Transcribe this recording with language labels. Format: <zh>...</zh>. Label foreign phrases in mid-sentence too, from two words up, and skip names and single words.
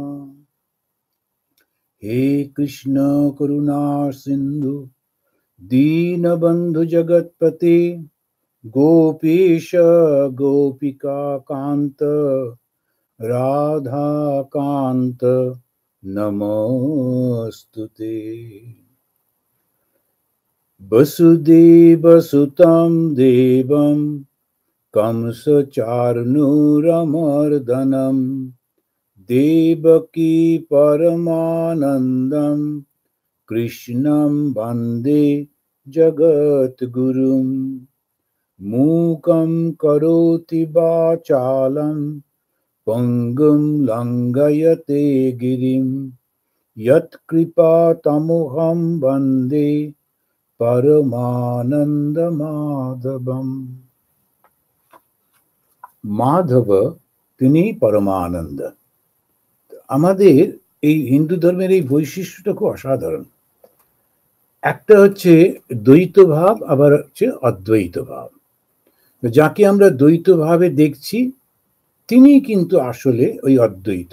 <sa>হে কৃষ্ণ করুণা সিন্ধু দীনবন্ধু জগৎপতে গোপীশ গোপিকা কান্ত রাধা কান্ত নমস্তুতে। বসুদেব সুতং দেবং कंसचार्णूरमर्दनं देवकी परमानन्दं कृष्णं वन्दे जगद्गुरुं। मूकं करोति वाचालं पङ्गुं लङ्घयते गिरिं यत्कृपातमहं वन्दे परमानन्दमाधवम्।</sa> <bn>মাধব তিনি পরমানন্দ। আমাদের এই হিন্দু ধর্মের এই বৈশিষ্ট্যটা খুব অসাধারণ। একটা হচ্ছে দ্বৈত ভাব, আবার হচ্ছে অদ্বৈত ভাব। যাকে আমরা দ্বৈত ভাবে দেখছি তিনি কিন্তু আসলে ওই অদ্বৈত।</bn>